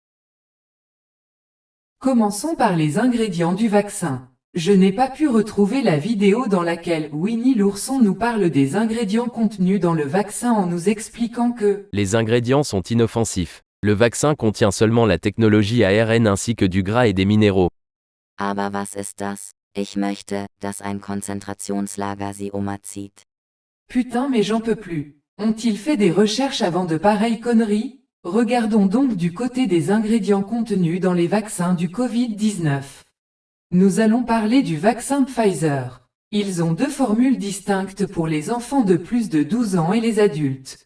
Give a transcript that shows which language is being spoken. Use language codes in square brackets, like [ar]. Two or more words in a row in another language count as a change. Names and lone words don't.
[fr] Commençons par les ingrédients du vaccin. Je n'ai pas pu retrouver la vidéo dans laquelle Winnie l'ourson nous parle des ingrédients contenus dans le vaccin en nous expliquant que les ingrédients sont inoffensifs. Le vaccin contient seulement la technologie ARN ainsi que du gras et des minéraux. [de] Aber was ist das? Ich möchte, dass ein Konzentrationslager sie umerzieht. [fr] Putain mais j'en peux plus. Ont-ils fait des recherches avant de pareilles conneries? Regardons donc du côté des ingrédients contenus dans les vaccins du Covid-19. Nous allons parler du vaccin Pfizer. Ils ont deux formules distinctes pour les enfants de plus de 12 ans et les adultes.